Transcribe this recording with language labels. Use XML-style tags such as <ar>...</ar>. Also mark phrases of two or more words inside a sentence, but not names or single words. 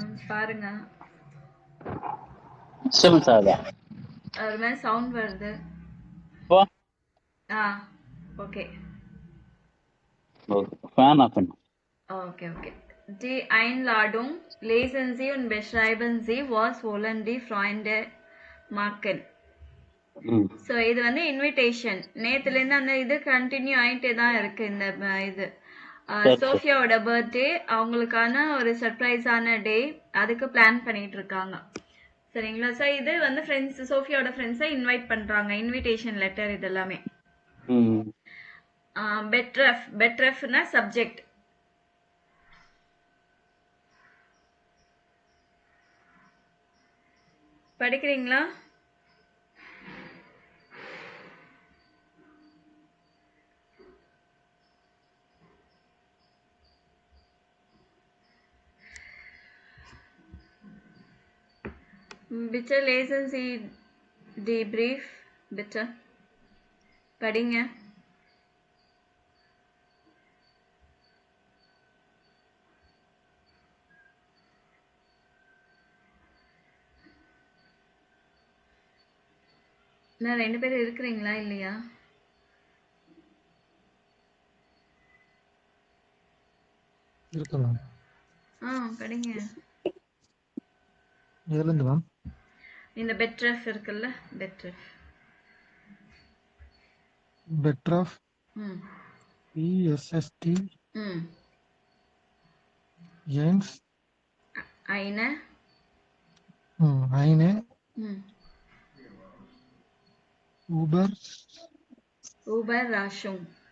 <ta>பாருங்க. டிஸ்டர்பன்ஸ் ஆகுதா? ஒரு மாதிரி சவுண்ட் வருது. இப்போ ஓகே.</ta> <en>fan off</en> <ta>பண்ணு.</ta> <en>Okay, okay.</en> <de>Die Einladung lesen Sie und beschreiben Sie, was wollen die Freunde machen.</de> <ta>ஸோ இது வந்து இன்விடேஷன். நேத்துலேருந்து அந்த இது கண்டினியூ ஆகிட்டே தான் இருக்கு. இந்த இது சோஃபியாவோட பர்த்டே, அவங்களுக்கான ஒரு சர்ப்ரைஸான டே, அதுக்கு பிளான் பண்ணிட்டு இருக்காங்க. சரிங்களா? ஸோ இது வந்து ஃப்ரெண்ட்ஸ், சோஃபியாவோட ஃப்ரெண்ட்ஸை இன்வைட் பண்றாங்க.</ta> <en>invitation letter</en> <ta>இது எல்லாமே. பெட்ரஃப்னா சப்ஜெக்ட். படிக்கிறீங்களா?</ta> <de>Bitte lesen Sie die Brief, bitte.</de> <ta>படிங்க. நான் 2 பேரும் இருக்கிறீங்களா இல்லையா? இருக்கலாம். படிங்க. எதுலேருந்து மேம்? இந்த பெட்ரஃப் இருக்குல்ல, பெட்ரஃப்.</ta> <de>பெட்ரஃப் ESST Jens eine Überraschung</de>